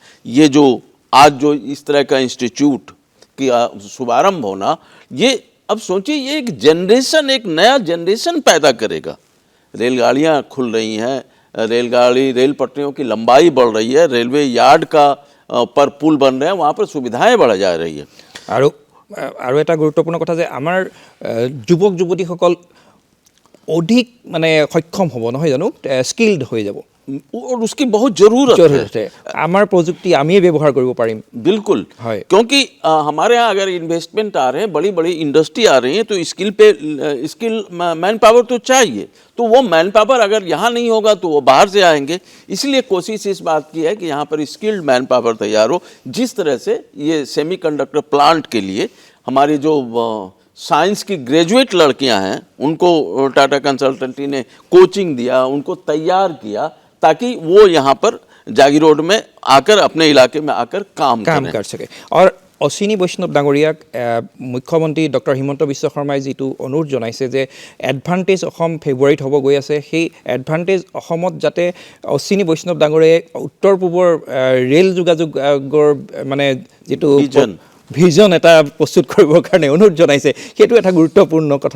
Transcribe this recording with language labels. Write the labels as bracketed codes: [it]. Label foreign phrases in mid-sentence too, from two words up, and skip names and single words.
[hi] ये जो आज जो इस तरह का इंस्टीट्यूट की शुभारंभ होना, ये अब सोचिए ये एक जनरेशन, एक नया जनरेशन पैदा करेगा। रेलगाड़ियाँ खुल रही हैं, रेल पटरियों की लंबाई बढ़ रही है, [en] railway yard [hi] का पर पुल बन रहे हैं, वहाँ पर सुविधाएं बढ़ जा रही है। [as] আৰু এটা গুৰুত্বপূৰ্ণ কথা যে আমাৰ যুৱক যুৱতীসকল অধিক মানে সক্ষম হ'ব, নহয় জানো, স্কিল্ড হৈ যাব, [hi] और उसकी बहुत जरूरत है। [as] আমাৰ প্ৰযুক্তি আমিয়ে ব্যৱহাৰ কৰিব পাৰিম। [hi] बिल्कुल, क्योंकि हमारे यहाँ अगर इन्वेस्टमेंट आ रहे हैं, बड़ी बड़ी इंडस्ट्री आ रही है, तो [en] skill man power [hi] तो चाहिए, तो वो [en] man power [hi] अगर यहाँ नहीं होगा तो वो बाहर से आएंगे। इसलिए कोशिश इस बात की है कि यहाँ पर [en] skilled man power [hi] तैयार हो। जिस तरह से ये [en] semiconductor plant [hi] के लिए हमारी जो साइंस की ग्रेजुएट लड़कियां हैं, उनको टाटा कंसल्टेंसी ने कोचिंग दिया, उनको तैयार किया, ताकि वो यहाँ पर जागी रोड में आकर अपने इलाके में आकर काम कर सके। [as] और অশ্বিনী বৈষ্ণৱ ডাঙৰীয়াক মুখ্যমন্ত্ৰী ডক্টৰ হিমন্ত বিশ্ব শৰ্মাই যিটো অনুৰোধ জনাইছে যে এডভান্টেজ অসম ফেব্ৰুৱাৰীত হ'ব গৈ আছে, সেই এডভান্টেজ অসমত যাতে অশ্বিনী বৈষ্ণৱ ডাঙৰীয়াই উত্তৰ পূবৰ ৰেল যোগাযোগৰ মানে যিটো ভিজন এটা প্ৰস্তুত কৰিবৰ কাৰণে অনুৰোধ জনাইছে, সেইটো এটা গুৰুত্বপূৰ্ণ কথা।